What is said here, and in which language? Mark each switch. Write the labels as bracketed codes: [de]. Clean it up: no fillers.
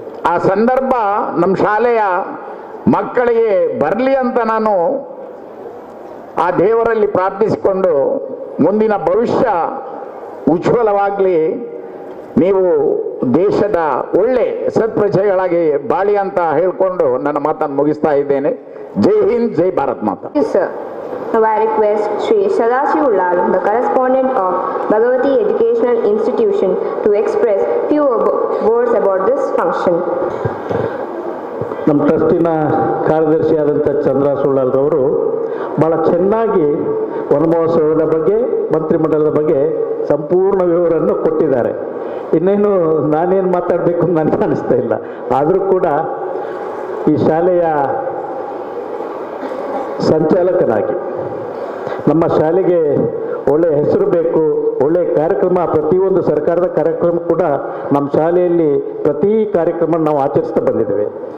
[kn] ಆ ಸಂದರ್ಭ ನಮ್ಮ ಶಾಲೆಯ ಮಕ್ಕಳಿಗೆ ಬರಲಿ ಅಂತ ನಾನು ಆ ದೇವರಲ್ಲಿ ಪ್ರಾರ್ಥಿಸಿಕೊಂಡು ಮುಂದಿನ ಭವಿಷ್ಯ ಉಜ್ವಲವಾಗಲಿ, ನೀವು ದೇಶದ ಒಳ್ಳೆ ಸತ್ಪ್ರಜೆಗಳಾಗಿ ಬಾಳಿ ಅಂತ ಹೇಳಿಕೊಂಡು ನನ್ನ ಮಾತನ್ನು ಮುಗಿಸ್ತಾ ಇದ್ದೇನೆ. ಜೈ ಹಿಂದ್, ಜೈ ಭಾರತ್ ಮಾತಾ. [en] Sir, now I request Sri Sadashiv Lal, the correspondent of Bhagavati Educational Institution, to express few words about this function. [kn] ನಮ್ಮ ಟ್ರಸ್ಟಿನ ಕಾರ್ಯದರ್ಶಿಯಾದಂಥ ಚಂದ್ರ ಸುಳ್ಳಾಲ್ರವರು ಭಾಳ ಚೆನ್ನಾಗಿ ವನಮಹೋತ್ಸವದ ಬಗ್ಗೆ, ಮಂತ್ರಿಮಂಡಲದ ಬಗ್ಗೆ ಸಂಪೂರ್ಣ ವಿವರವನ್ನು ಕೊಟ್ಟಿದ್ದಾರೆ. ಇನ್ನೇನು ನಾನೇನು ಮಾತಾಡಬೇಕು ಅಂತ ನನಗೆ ಅನಿಸ್ತಾ ಇಲ್ಲ. ಆದರೂ ಕೂಡ ಈ ಶಾಲೆಯ ಸಂಚಾಲಕನಾಗಿ ನಮ್ಮ ಶಾಲೆಗೆ ಒಳ್ಳೆಯ ಹೆಸರು ಬೇಕು, ಒಳ್ಳೆಯ ಕಾರ್ಯಕ್ರಮ, ಪ್ರತಿಯೊಂದು ಸರ್ಕಾರದ ಕಾರ್ಯಕ್ರಮ ಕೂಡ ನಮ್ಮ ಶಾಲೆಯಲ್ಲಿ ಪ್ರತಿ ಕಾರ್ಯಕ್ರಮ ನಾವು ಆಚರಿಸ್ತಾ ಬಂದಿದ್ದೇವೆ.